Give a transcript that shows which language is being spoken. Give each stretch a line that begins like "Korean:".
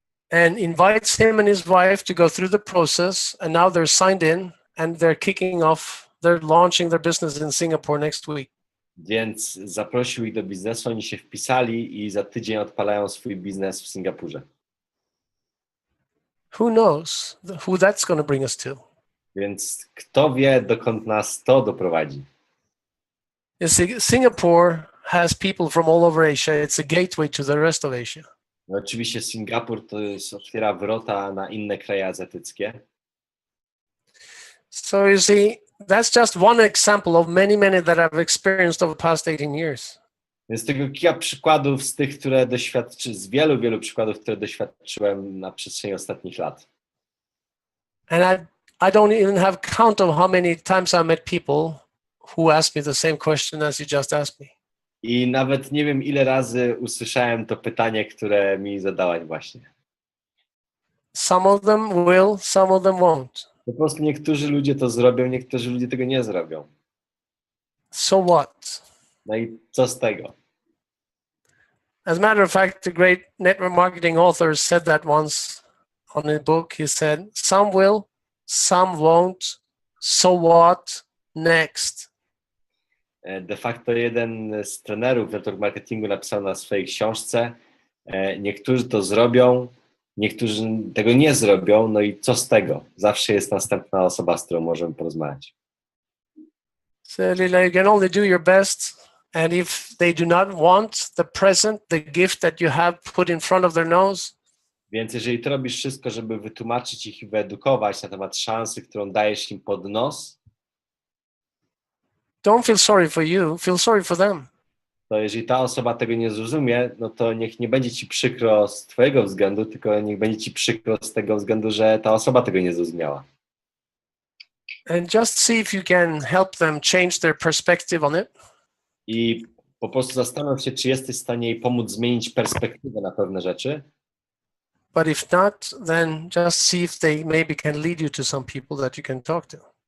English: And invites him and his wife to go through the process, and now they're signed in and they're launching their business in Singapore next week.
Polish: Więc zaprosił ich do biznesu, oni się wpisali i za tydzień odpalają swój biznes w Singapurze.
English: Who knows who that's going to bring us to?
Polish: Więc kto wie, dokąd nas to doprowadzi.
English: Singapore has people from all over Asia. It's a gateway to the rest of Asia.
Polish: No, oczywiście Singapur otwiera wrota na inne kraje azjatyckie.
English: So you see, that's just one example of many, many that I've experienced over the past 18 years.
Polish: Więc tego kilka przykładów z tych, które z wielu, wielu przykładów, które doświadczyłem na przestrzeni ostatnich lat.
English: And I don't even have count of how many times I met people who asked me the same question as you just asked me.
Polish: I nawet nie wiem, ile razy usłyszałem to pytanie, które mi zadałaś właśnie.
English: Some of them will, some of them won't.
Polish: Po prostu niektórzy ludzie to zrobią, niektórzy ludzie tego nie zrobią.
English: So what?
Polish: No i co z tego?
English: As a matter of fact, the great network marketing author said that once on a book. He said, "Some will, some won't. So what? Next."
Polish: De facto jeden z trenerów network marketingu napisał na swojej książce, niektórzy to zrobią, niektórzy tego nie zrobią, no i co z tego? Zawsze jest następna osoba, z którą możemy porozmawiać.
English: So you can only do your best, and if they do not want the present, the gift that you have put in front of their nose,
Polish: Więc jeżeli ty robisz wszystko, żeby wytłumaczyć ich i wyedukować na temat szansy, którą dajesz im pod nos,
English: don't feel sorry for you, feel sorry for them.
Polish: to jeżeli ta osoba tego nie zrozumie, no to niech nie będzie ci przykro z twojego względu, tylko niech będzie ci przykro z tego względu, że ta osoba tego nie zrozumiała.
English: And just see if you can help them change their perspective on it.
Polish: I po prostu zastanów się, czy jesteś w stanie jej pomóc zmienić perspektywę na pewne rzeczy.
English: But if not, then just see if they maybe can lead you to some people that you can talk to.